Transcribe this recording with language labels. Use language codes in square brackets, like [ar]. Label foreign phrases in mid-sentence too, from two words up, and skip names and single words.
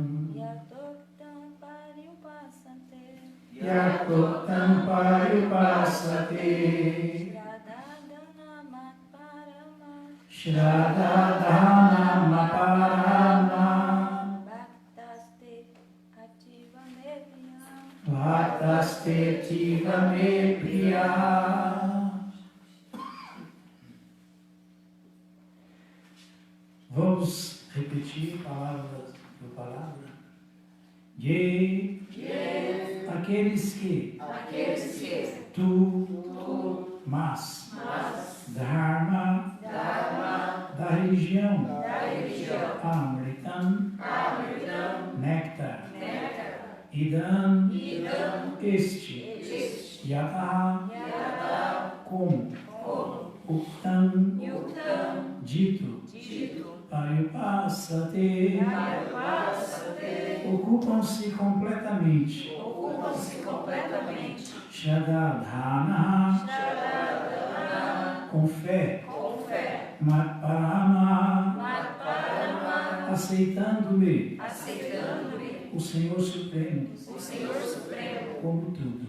[sa] Yatokam parupasate. Shradhana matarama. Bhaktaste tiva me priya. [pt] Vamos repetir palavras por palavra. Aqueles que tu, mas, dharma, da religião, amritam, néctar, idam, este, yata, como, uktam, dito, parupasate, ocupam-se completamente. Shradhana, com fé. Matparama, aceitando-me, o Senhor Supremo, como tudo.